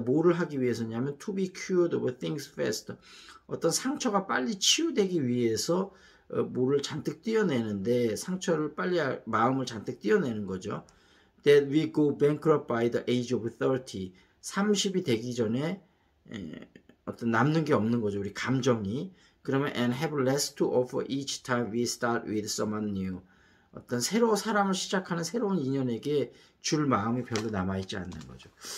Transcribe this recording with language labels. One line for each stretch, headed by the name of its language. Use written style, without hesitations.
Korean: 뭐를 하기 위해서냐면
English: to be cured of things faster.
Korean: 어떤 상처가 빨리 치유되기 위해서 뭐를 잔뜩 띄어내는데 상처를 빨리 마음을 잔뜩 띄어내는 거죠.
English: That we go bankrupt by the age of 30.
Korean: 30이 되기 전에 어떤 남는 게 없는 거죠. 우리 감정이. 그러면
English: and have less to offer each time we start with someone new.
Korean: 어떤 새로운 사람을 시작하는 새로운 인연에게 줄 마음이 별로 남아있지 않는 거죠.